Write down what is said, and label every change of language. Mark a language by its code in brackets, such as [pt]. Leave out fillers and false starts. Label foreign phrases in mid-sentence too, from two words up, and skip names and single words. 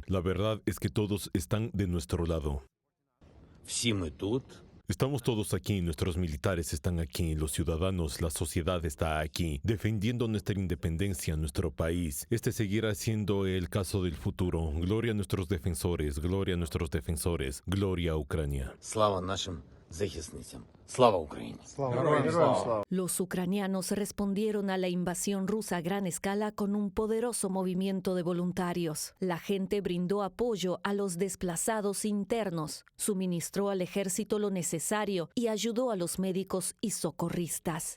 [es] La verdad es que todos están de nuestro lado. Estamos todos aquí, nuestros militares están aquí, los ciudadanos, la sociedad está aquí, defendiendo nuestra independencia, nuestro país. Este seguirá siendo el caso del futuro. Gloria a nuestros defensores, gloria a nuestros defensores, gloria a Ucrania. [uk] Слава нашим захисницям. Слава Україні! [es] Los ucranianos respondieron a la invasión rusa a gran escala con un poderoso movimiento de voluntarios. La gente brindó apoyo a los desplazados internos, suministró al ejército lo necesario y ayudó a los médicos y socorristas.